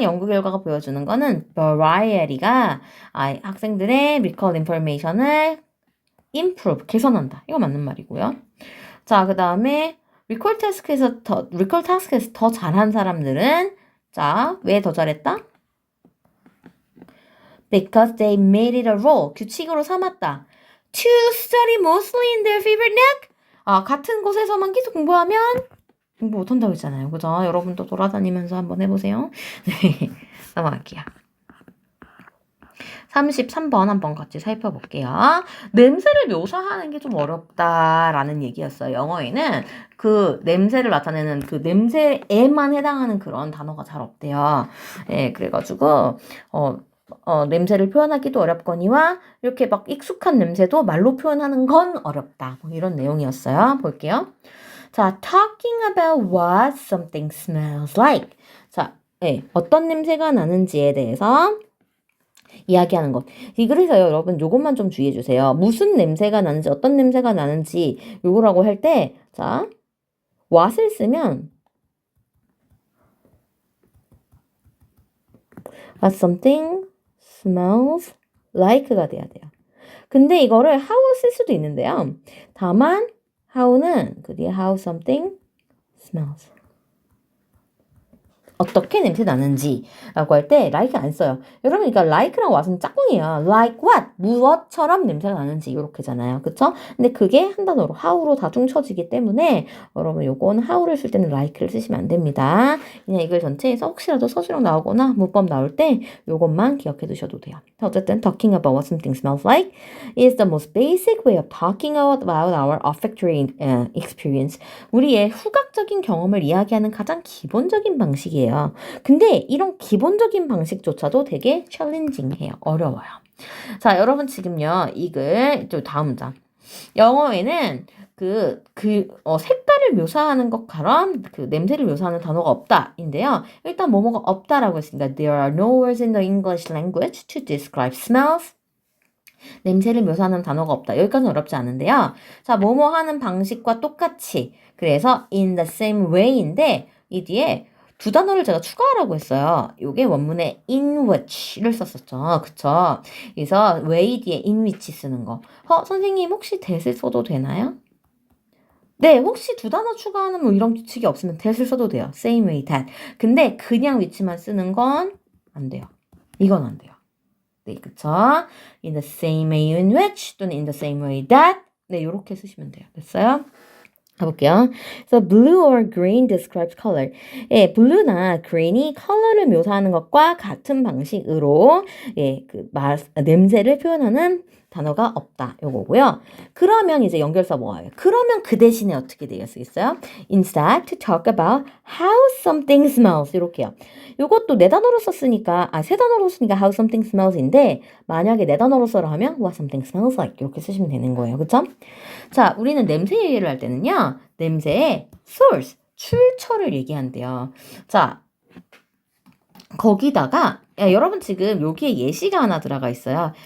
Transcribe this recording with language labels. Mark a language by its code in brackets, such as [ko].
[ko] 연구 결과가 보여주는 거는 variety가 학생들의 recall information을 improve, 개선한다. 이거 맞는 말이고요. 자, 그 다음에 recall task에서 더 잘한 사람들은 자, 왜 더 잘했다? [en] Because they made it a rule, [ko] 규칙으로 삼았다. [en] To study mostly in their favorite niche. [ko] 같은 곳에서만 계속 공부하면 공부 못한다고 했잖아요. 그죠? 여러분도 돌아다니면서 한번 해보세요. 네, 넘어갈게요. 33번 한번 같이 살펴볼게요. 냄새를 묘사하는 게 좀 어렵다라는 얘기였어요. 영어에는 그 냄새를 나타내는 그 냄새에만 해당하는 그런 단어가 잘 없대요. 예, 그래가지고, 냄새를 표현하기도 어렵거니와 이렇게 막 익숙한 냄새도 말로 표현하는 건 어렵다. 뭐 이런 내용이었어요. 볼게요. [en] 자, talking about what something smells like. [ko] 자, 네, 어떤 냄새가 나는지에 대해서 이야기하는 것. 그래서요, 여러분, 요것만 좀 주의해 주세요. 무슨 냄새가 나는지, 어떤 냄새가 나는지, 요거라고 할 때, 자, what을 쓰면, [en] what something smells like [ko] 가 돼야 돼요. 근데 이거를 how를 쓸 수도 있는데요. 다만, how는 그 뒤에 how something smells. 어떻게 냄새 나는지 라고 할 때 like 안 써요. 여러분 그러니까 like랑 what은 짝꿍이에요. like what 무엇처럼 냄새가 나는지 이렇게잖아요. 그쵸? 근데 그게 한 단어로 how로 다 퉁쳐지기 때문에 여러분 요건 how를 쓸 때는 like를 쓰시면 안 됩니다. 그냥 이걸 전체에서 혹시라도 서술형 나오거나 문법 나올 때 요것만 기억해 두셔도 돼요. 어쨌든 [en] talking about what something smells like is the most basic way of talking about our olfactory experience. [ko] 우리의 후각적인 경험을 이야기하는 가장 기본적인 방식이에요. 근데 이런 기본적인 방식조차도 되게 챌린징해요. 어려워요. 자, 여러분 지금요. 이글 또 다음 문장. 영어에는 색깔을 묘사하는 것처럼 그 냄새를 묘사하는 단어가 없다인데요. 일단 뭐뭐가 없다라고 했으니까 [en] there are no words in the English language to describe smells. [ko] 냄새를 묘사하는 단어가 없다. 여기까지는 어렵지 않은데요. 자, 뭐뭐 하는 방식과 똑같이 그래서 in the same way인데 이 뒤에 두 단어를 제가 추가하라고 했어요. 요게 원문에 in which를 썼었죠. 그쵸? 그래서 way 뒤에 in which 쓰는 거. 선생님 혹시 that을 써도 되나요? 네, 혹시 두 단어 추가하는 뭐 이런 규칙이 없으면 that을 써도 돼요. [en] same way that. [ko] 근데 그냥 which만 쓰는 건 안 돼요. 이건 안 돼요. 네, 그쵸? [en] in the same way in which 또는 in the same way that. [ko] 네, 요렇게 쓰시면 돼요. 됐어요? 가볼게요. [en] So blue or green describes color. [ko] 예, blue나 green이 컬러를 묘사하는 것과 같은 방식으로 냄새를 표현하는 단어가 없다. 요거고요. 그러면 이제 연결사 뭐예요? 그러면 그 대신에 어떻게 되어 쓰겠어요? [en] Instead, to talk about how something smells. [ko] 이렇게요. 요것도 네 단어로 썼으니까, 세 단어로 쓰니까 how something smells인데, 만약에 네 단어로 써라 하면 [en] what something smells like. [ko] 이렇게 쓰시면 되는 거예요. 그쵸? 자, 우리는 냄새 얘기를 할 때는요, 냄새의 source, 출처를 얘기한대요. 자, 거기다가 여러분 지금 여기에 예시가 하나 들어가 있어요.